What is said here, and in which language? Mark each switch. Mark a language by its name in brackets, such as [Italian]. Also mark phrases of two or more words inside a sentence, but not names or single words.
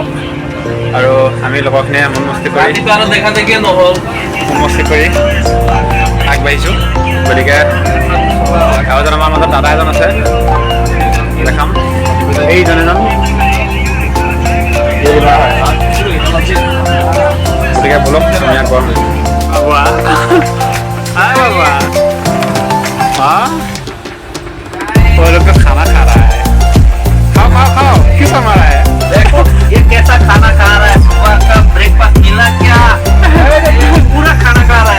[Assamese] আৰু আমি লগৰখিনিয়ে মন মস্তি কৰি আগবাঢ়িছোঁ। গতিকে আৰু এজন আমাৰ মাজত দাদা এজন আছে, দেখাম। এইজন এজন গতিকে বলক আমি আগবাঢ়ো। [Hindi] বাবা हाय बाबा, हाँ वो लोग तो खाना खा रहा है। खाओ खाओ खाओ, क्यों संभाल रहा है? देखो ये कैसा खाना खा रहा है, सुबह का ब्रेकफास्ट मिला क्या? ये पूरा खाना खा रहा है।